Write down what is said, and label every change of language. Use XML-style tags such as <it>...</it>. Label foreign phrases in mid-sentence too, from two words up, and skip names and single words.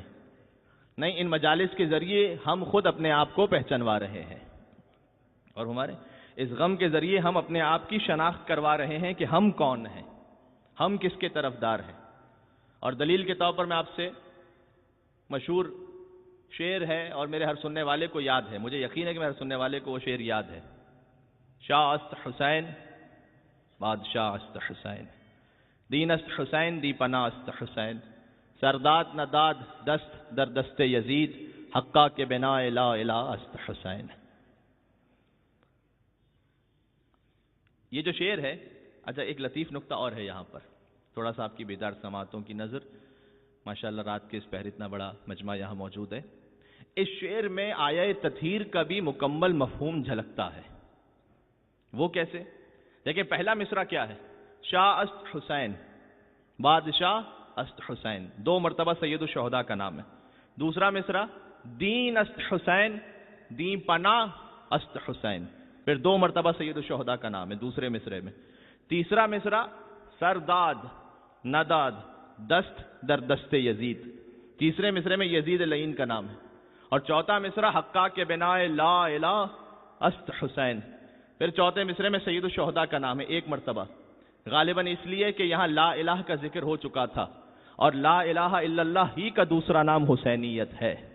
<ur>نہیں، ان مجالس کے ذریعے ہم خود اپنے آپ کو پہچنوا رہے ہیں، اور ہمارے اس غم کے ذریعے ہم اپنے آپ کی شناخت کروا رہے ہیں کہ ہم کون ہیں، ہم کس کے طرفدار ہیں. اور دلیل کے طور پر میں آپ سے مشہور شعر ہے اور میرے ہر سننے والے کو یاد ہے، مجھے یقین ہے کہ میرے ہر سننے والے کو وہ شعر یاد ہے.</ur> <fa>شاہ است حسین بادشاہ است حسین، دین است حسین دی پناہ است حسین، سرداد نداد دست در دست یزید، حقا کے بنا</fa> <ar>لا الہ</ar> <fa>است حسین.</fa> <ur>یہ جو شعر ہے، اچھا ایک لطیف نقطہ اور ہے یہاں پر، تھوڑا سا آپ کی بیدار سماعتوں کی نظر، ماشاءاللہ رات کے اس پہر اتنا بڑا مجمع یہاں موجود ہے. اس شعر میں آیہ تطہیر کا بھی مکمل مفہوم جھلکتا ہے. وہ کیسے؟ دیکھیں پہلا مصرع کیا ہے؟</ur> <fa>شاہ است حسین، بادشاہ است حسین،</fa> <ur>2 مرتبہ سید الشہداء کا نام ہے. دوسرا مصرع</ur> <fa>دین است حسین، دین پناہ است حسین،</fa> <ur>پھر 2 مرتبہ سید الشہداء کا نام ہے دوسرے مصرع میں. تیسرا مصرع</ur> <fa>سرداد نداد دست در دست یزید،</fa> <ur>تیسرے مصرع میں یزید لعین کا نام ہے. اور چوتھا مصرع</ur> <fa>حقا کے بنا</fa> <ar>لا الہ</ar> <fa>است حسین،</fa> <ur>پھر چوتھے مصرع میں سید الشہداء کا نام ہے 1 مرتبہ، غالباً اس لیے کہ یہاں</ur> <ar>لا الہ</ar> <ur>کا ذکر ہو چکا تھا، اور</ur> <ar>لا الہ الا اللہ</ar> <ur>ہی کا دوسرا نام حسینیت ہے.</ur>